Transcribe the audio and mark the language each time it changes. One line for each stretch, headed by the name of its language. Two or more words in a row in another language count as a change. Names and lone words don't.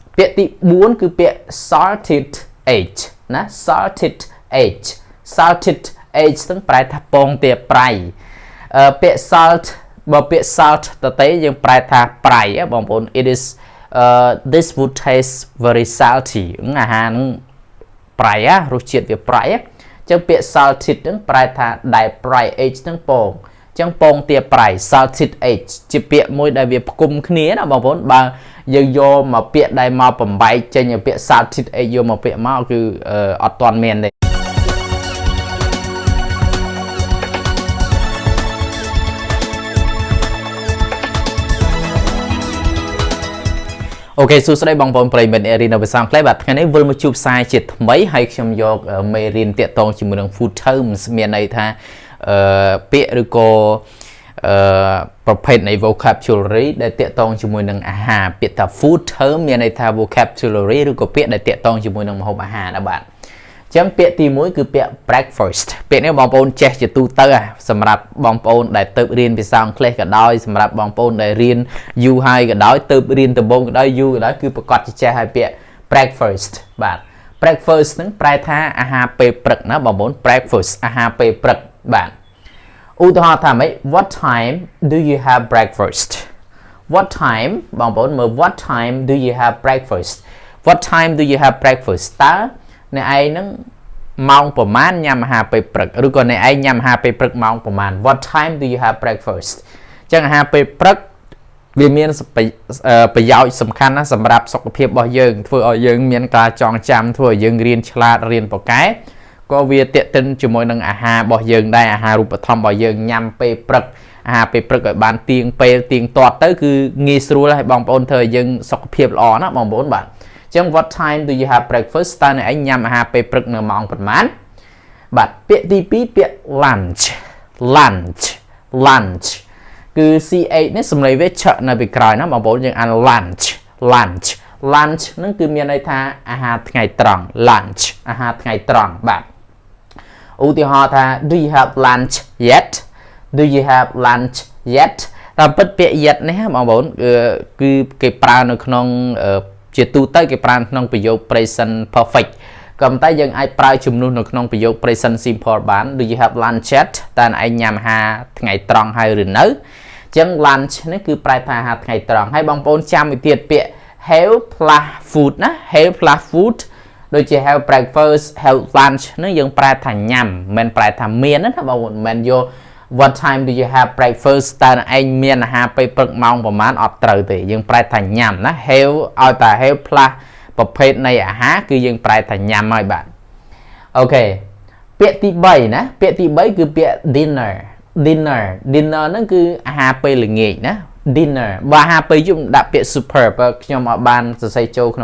Khmer: ពាក្យទី4គឺពាក្យ
English: salted egg
Khmer: ណា
English: salted egg salted egg
Khmer: ហ្នឹងប្រែថាពងទាប្រៃពាក្យ salt បើពាក្យ salt តទេយើងប្រែថាប្រៃបងប្អូន
English: it is this would taste very salty
Khmer: អាហារហ្នឹងប្រៃរសជាតិវាប្រៃអញ្ចឹងពាក្យ salted ហ្នឹងប្រែថាដែលប្រៃ egg ហ្នឹងពងអញ្ចឹងពងទាប្រៃ
English: salted egg
Khmer: ជាពាក្យមួយដែលវាផ្គុំគ្នាណាបងប្អូនបើយើងយកមកពាក្យដែលមកបំបែកចេញពីពាក្យ salted egg យកមកពាក្យមកគឺអត់ទាន់មានទេ អូខេសួស្តីបងប្អូនប្រិយមិត្តរៀននៅភាសាអង់គ្លេសបាទថ្ងៃនេះវិលមកជួបផ្សាយជាថ្មីហើយខ្ញុំយកមេរៀនតាក់ទងជាមួយនឹង
English: food terms
Khmer: មានន័យថាពាក្យឬក៏ប្រភេទនៃ vocabulary ដែលតាក់ទងជាមួយនឹងអាហារពាក្យថា
English: food term
Khmer: មានន័យថា vocabulary ឬក៏ពាក្យដែលតាក់ទងជាមួយនឹងម្ហូបអាហារណាបាទអញ្ចឹងពាក្យទី1គឺពាក្យ breakfast ពាក្យនេះបងប្អូនចេះជាទូទៅសម្រាប់បងប្អូនដែលទៅរៀនភាសាអង់គ្លេសក៏ដោយសម្រាប់បងប្អូនដែលរៀនយូរហើយក៏ដោយទៅរៀនដំបូង ក៏ដោយយូរក៏ដោយគឺប្រកាសជាចេះហើយពាក្យ breakfast បាទ breakfast ហ្នឹងប្រែថាអាហារពេលព្រឹកណាបងប្អូន breakfast អាហារពេលព្រឹកបាទឧទាហរណ៍ថាម៉េច
English: what time do you have breakfast what time
Khmer: បងប្អូនមើល
English: what time do you have breakfast what time do you have breakfast
Khmer: តើអ្នកឯងហ្នឹងម៉ោងប្រមាណញ៉ាំអាហា រពេលព្រឹកឬក៏អ្នកឯងញ៉ាំអាហារពេលព្រឹកម៉ោងប្រមាណ
English: what time do you have breakfast
Khmer: អញ្ចឹងអាហារពេលព្រឹកវាមានប្រយោជន៍សំខាន់ណាស់សម្រាប់សុខភាពរបស់យើងធ្វើឲ្យយើងមានការចងចាំធ្វើឲ្យយើងរៀនឆ្លាតរៀនប៉កែក៏វាទាក់ទិនជាមួយនឹងអាហាររបស់យើងដែរអាហាររូបត្ថម្ភរបស់យើងញ៉ាំពេលព្រឹកអាហារពេលព្រឹកឲ្យបានទៀងពេលទៀងទាត់ ទៅគឺងាយស្រួលហើយបងប្អូនធ្វើឲ្យយើងសុខភាពល្អណាបងប្អូនបាទអញ្ចឹង
English: what time do you have breakfast
Khmer: តើអ្នកឯងញ៉ាំអា ហារពេលព្រឹកនៅម៉ោងប៉ុន្មានបាទពាក្យទី2ពាក្យ
English: lunch lunch lunch
Khmer: គឺ ch នេះសំឡេងវាឆក់នៅពី ក្រោយណាបងប្អូនយើងអាន
English: lunch lunch lunch
Khmer: ហ្នឹងគឺមានន័យថាអាហារថ្ងៃត្រង់ lunch អាហារថ្ងៃត្រង់បាទឧទាហរណ៍ថា
English: do you have lunch yet
Khmer: do you have lunch yet តាមពិតពាក្យ yet នេះបងប្អូនគឺគេប្រើនៅក្នុងជាទូទៅគេប្រើក្នុងប្រយោគ
English: present perfect
Khmer: ក៏ប៉ុន្តែយើងអាច ប្រើជំនួសនៅក្នុងប្រយោគ
English: present simple
Khmer: បាន
English: do you have lunch yet
Khmer: តើឯងញ៉ាំអាហារថ្ងៃត្រង់ហើយឬនៅអញ្ចឹង lunch នេះគឺប្រែថាអាហារថ្ងៃត្រង់ហើយបងប្អូនចាំឲ្យទៀតពាក្យ
English: have plus food
Khmer: ណា
English: have plus food
Khmer: ដូចជា
English: have breakfast have lunch
Khmer: នេះយើងប្រែថាញ៉ាំមិនប្រែថាមានណាបងប្អូនមិនយក
English: what time do you have breakfast
Khmer: តើឯងមានអាហារពេលព្រឹកម៉ោងប្រហែល អត់ត្រូវទេយើងប្រែថាញ៉ាំណា have ឲ្យតែ
English: have plus
Khmer: ប្រភេទនៃអាហារគឺយើងប្រែថាញ៉ាំហើយបាទអូខេពាក្យទី3ណាពាក្យទី3គឺពាក្យ
English: dinner dinner dinner
Khmer: ហ្នឹងគឺអាហារពេលល្ងាចណា dinner បើអាហារពេលយប់ដាក់ពាក្យ super បើខ្ញុំអត់បានសរសេរចូលក្នុង